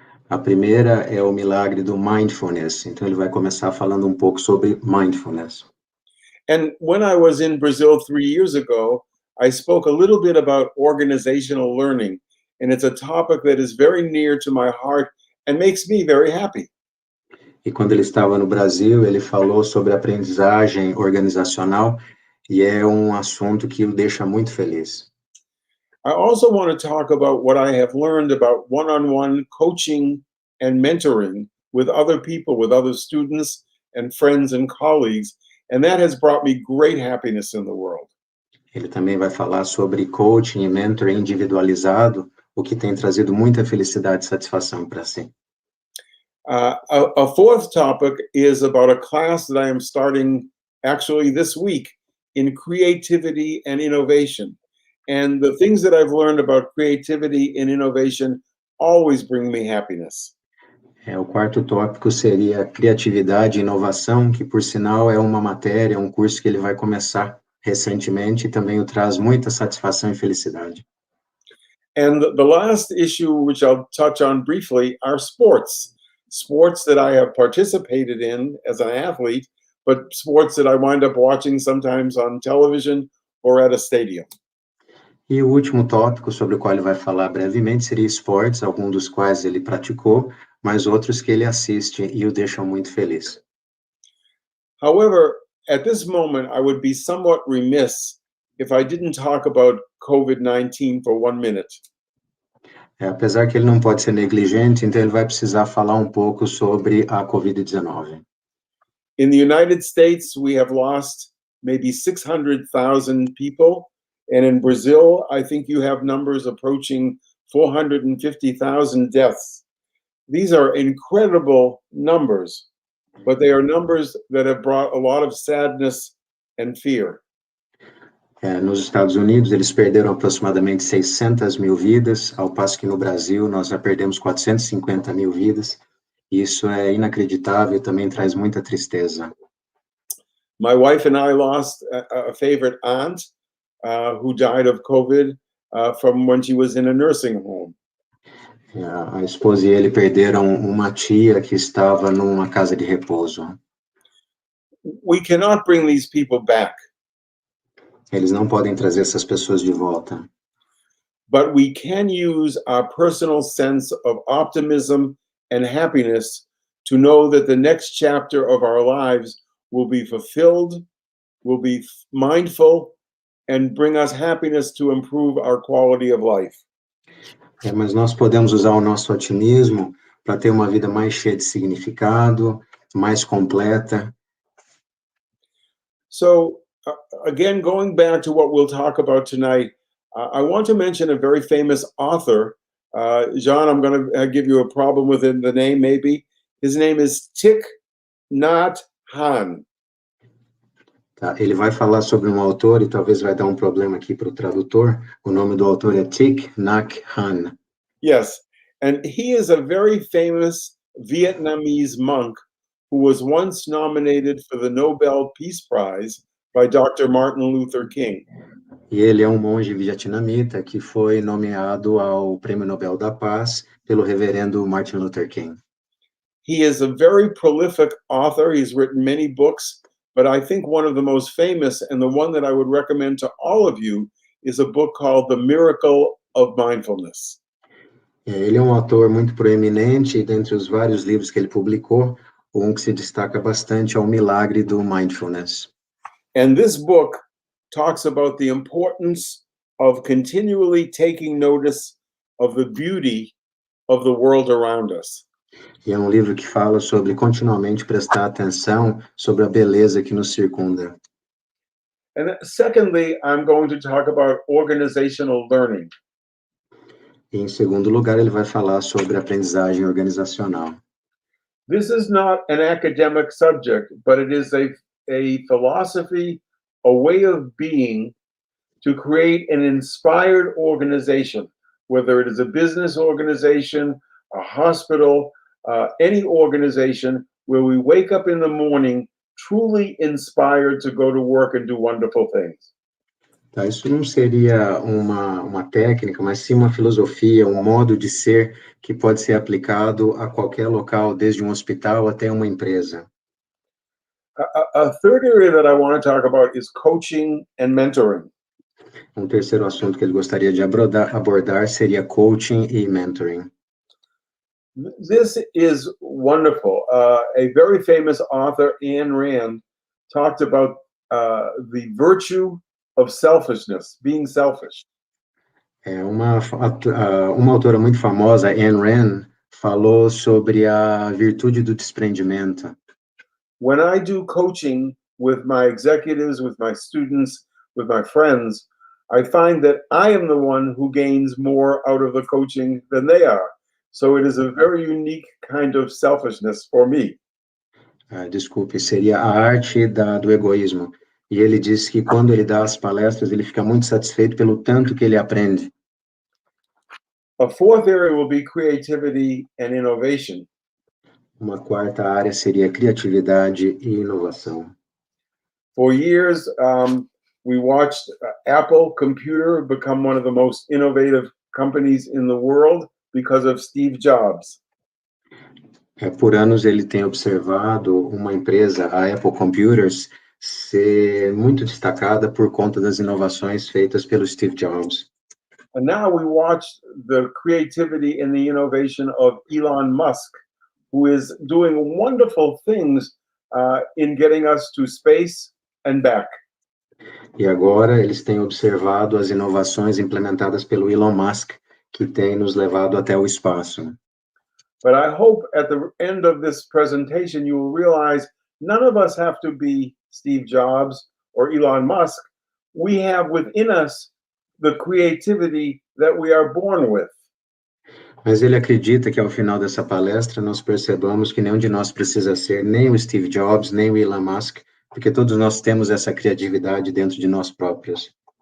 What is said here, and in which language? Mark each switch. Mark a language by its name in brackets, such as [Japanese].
[Portuguese] A primeira é o milagre do mindfulness, então ele vai começar falando um pouco sobre mindfulness. [English] And when I was in Brazil 3 years ago, I spoke a little bit about organizational learning, and it's a topic that is very near to my heart and makes me very happy. [Portuguese] E quando ele estava no Brasil, ele falou sobre aprendizagem organizacional, e é um assunto que o deixa muito feliz. [English] I also want to talk about what I have learned about one-on-one coaching and mentoring with other people, with other students and friends and colleagues, and that has brought me great happiness in the world. [Portuguese] Ele também vai falar sobre coaching e mentoring individualizado, o que tem trazido muita felicidade e satisfação para si. [English] A fourth topic is about a class that I am starting actually this week in creativity and innovation. And the things that I've learned about creativity and innovation always bring me happiness. [Portuguese] O quarto tópico seria criatividade e inovação, que por sinal é uma matéria, um curso que ele vai começar recentemente e também o traz muita satisfação e felicidade. [English] And the last issue, which I'll touch on briefly, are sports. Sports that I have participated in as an athlete, but sports that I wind up watching sometimes on television or at a stadium. [Portuguese] E o último tópico sobre o qual ele vai falar brevemente seria esportes, alguns dos quais ele praticou, mas outros que ele assiste e o deixam muito feliz. [English] However, at this moment, I would be somewhat remiss if I didn't talk about COVID-19 for 1 minute. [Portuguese] Apesar que ele não pode ser negligente, então ele vai precisar falar um pouco sobre a Covid-19. [English] In the United States, we have lost maybe 600,000 people. And in Brazil, I think you have numbers approaching 450,000 deaths. These are incredible numbers, but they are numbers that have brought a lot of sadness and fear. [Portuguese] Nos Estados Unidos, eles perderam aproximadamente 600 mil vidas, ao passo que no Brasil nós já perdemos 450 mil vidas. Isso é inacreditável e também traz muita tristeza. [English] My wife and I lost a favorite aunt who died of COVID from when she was in a nursing home. [Portuguese] A esposa e ele perderam uma tia que estava numa casa de repouso. [English] We cannot bring these people back. [Portuguese] Eles não podem trazer essas pessoas de volta. [English] But we can use our personal sense of optimism and happiness to know that the next chapter of our lives will be fulfilled, will be mindful, and bring us happiness to improve our quality of life. [Portuguese] Mas nós podemos usar o nosso otimismo para ter uma vida mais cheia de significado, mais completa. [English] So, again, going back to what we'll talk about tonight, I want to mention a very famous author. John, I'm going to give you a problem with the name, maybe. His name is Thich Nhat Hanh. [Portuguese] Tá, ele vai falar sobre um autor e talvez vai dar um problema aqui para o tradutor. O nome do autor é Thich Nhat Hanh. [English] Yes, and he is a very famous Vietnamese monk who was once nominated for the Nobel Peace Prize by Dr. Martin Luther King. [Portuguese] E ele é um monge vietnamita que foi nomeado ao Prêmio Nobel da Paz pelo reverendo Martin Luther King. [English] He is a very prolific author. He's written many books, but I think one of the most famous and the one that I would recommend to all of you is a book called The Miracle of Mindfulness. [Portuguese] Ele é um autor muito proeminente e dentre os vários livros que ele publicou, um que se destaca bastante é o Milagre do Mindfulness. [English] And this book talks about the importance of continually taking notice of the beauty of the world around us. [Portuguese] E é um livro que fala sobre continuamente prestar atenção sobre a beleza que nos circunda. [English] And secondly, I'm going to talk about organizational learning. [Portuguese] E em segundo lugar, ele vai falar sobre aprendizagem organizacional. [English] This is not an academic subject, but it is a philosophy, a way of being to create an inspired organization, whether it is a business organization, a hospital, any organization where we wake up in the morning truly inspired to go to work and do wonderful things. [Portuguese] Tá, isso não seria uma técnica, mas sim uma filosofia, um modo de ser que pode ser aplicado a qualquer local, desde um hospital até uma empresa. [English] A third area that I want to talk about is coaching and mentoring. [Portuguese] Um terceiro assunto que ele gostaria de abordar seria coaching e mentoring. [English] This is wonderful. A very famous author, Ayn Rand, talked about the virtue of selfishness, being selfish. [Portuguese] Uma autora muito famosa, Ayn Rand, falou sobre a virtude do desprendimento. [English] When I do coaching with my executives, with my students, with my friends, I find that I am the one who gains more out of the coaching than they are. So it is a very unique kind of selfishness for me. [Portuguese] Desculpe, seria a arte do egoísmo. E ele diz que quando ele dá as palestras, ele fica muito satisfeito pelo tanto que ele aprende. [English] A fourth area will be creativity and innovation. [Portuguese] Uma quarta área seria criatividade e inovação. [English] For years, we watched Apple Computer become one of the most innovative companies in the world because of Steve Jobs. [Portuguese] Por anos ele tem observado uma empresa, a Apple Computers, ser muito destacada por conta das inovações feitas pelo Steve Jobs. [English] And now we watch the creativity and the innovation of Elon Musk, who is doing wonderful things in getting us to space and back. [Portuguese] E agora eles têm observado as inovações implementadas pelo Elon Musk, que tem nos levado até o espaço. [English] But I hope at the end of this presentation you will realize none of us have to be Steve Jobs or Elon Musk. We have within us the creativity that we are born with. [Portuguese] Mas ele acredita que ao final dessa palestra nós percebamos que nenhum de nós precisa ser nem o Steve Jobs, nem o Elon Musk, porque todos nós temos essa criatividade dentro de nós próprios.